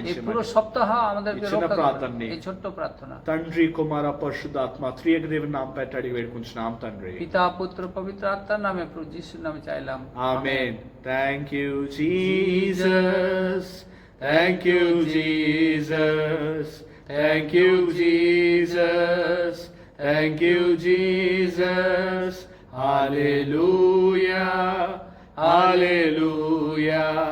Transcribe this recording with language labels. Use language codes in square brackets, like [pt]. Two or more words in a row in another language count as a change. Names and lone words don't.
[bn] এই পুরো [te] చేయమని [bn] সপ্তাহ আমাদেরকে [te] ఈ చిన్న [bn] রক্ষা করো। [te] ప్రార్థనని [bn] এই ছোট্ট প্রার্থনা [te] తండ్రి, కుమార, పరిశుద్ధాత్మ త్రియక దేవుని నామం పెట్టి అడిగి వేడుకుంటున్నాం తండ్రి। [bn] পিতা পুত্র পবিত্র আত্মার নামে প্রভু যিশুর নামে চাইলাম, [en] Amen. Thank you, Jesus. Thank you, Jesus. Thank you, Jesus. Thank you, Jesus. Hallelujah. Hallelujah.